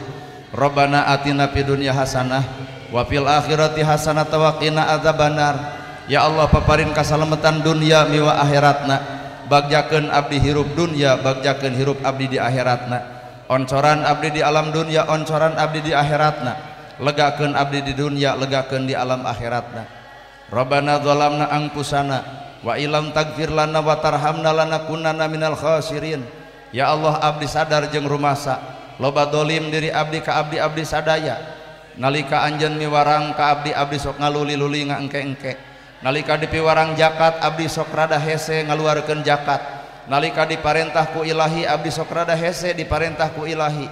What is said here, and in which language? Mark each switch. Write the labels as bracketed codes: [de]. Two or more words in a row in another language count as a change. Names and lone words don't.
[ar] ربنا آتنا في الدنيا حسنة وفي الآخرة حسنة وقنا عذاب النار. [su] Ya Allah paparin kasalamatan dunia miwa akhiratna. Bagjakeun abdi hirup dunia bagjakeun hirup abdi di akhiratna. Oncoran abdi di alam dunia oncoran abdi di akhiratna. Legakeun abdi di dunia legakeun di alam akhiratna. [ar] ربنا ظلمنا أنفسنا وإن لم تغفر لنا وترحمنا لنكونن من الخاسرين. [su] Ya Allah abdi sadar jeung rumasa loba dolim diri abdi ka abdi-abdi sadaya. Nalika anjeun miwarang ka abdi-abdi sok ngaluli-luli ngaengke-engke. Nalika dipiwarang jakat abdi sok rada hese ngaluarkeun jakat. Nalika diparentah ku ilahi abdi sok rada hese diparentah ku ilahi.